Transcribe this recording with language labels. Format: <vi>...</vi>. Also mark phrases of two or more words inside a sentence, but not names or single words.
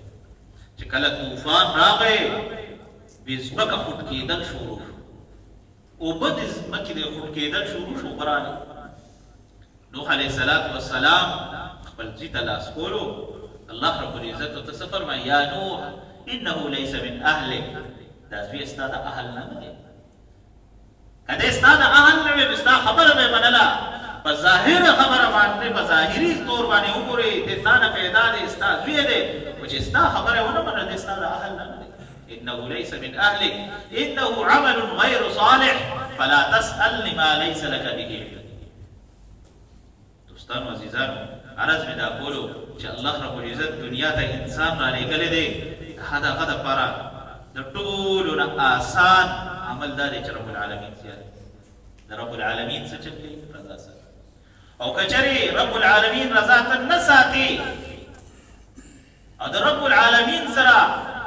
<ps>چې کله طوفان راغی بې ځمکه خوټ کېدل شروع شو، اوبه د ځمکې د خوټ کېدل شروع شو، غرانې. نو نوح</ps> <ar>علیہ السلام</ar> <ps>خپل زوی ته لاس کولو</ps> <ar>الله رب العزت</ar> <ps>ورته څه فرمایي</ps> <ar>یا نوح انه ليس من اهلک</ar> <ps>دا زوی ستا د اهل نه دی کله ستا د اهل نه وي ستا خبره به منله په ظاهر خبره باندې په ظاهري طور باندې وګوري د تا نه پیدا دی ستا زوی دی او چې ستا خبره ونه منله ستا د اهل نه دی</ps> <ar>انه ليس من اهلك انه عمل غير صالح فلا تسأل لما ليس لك به علم</ar> <ps>دوستانو عزیزانو عرض می دا کولو چې</ps> <ar>الله رب العزت</ar> <ps>دنیا ته انسان را لېږلی دی هغه دپاره د ټولو نه آسان عمل دا دی چې</ps> <ar>رب العالمین</ar> <ps>زیات د</ps> <ar>رب العالمین</ar> <ps>څه چل کوي رضا ساتي او که چېرې</ps> <ar>رب العالمین</ar> <ps>رضا ته نه ساتي او د</ps> <ar>رب العالمین</ar> <ps>سره</ps>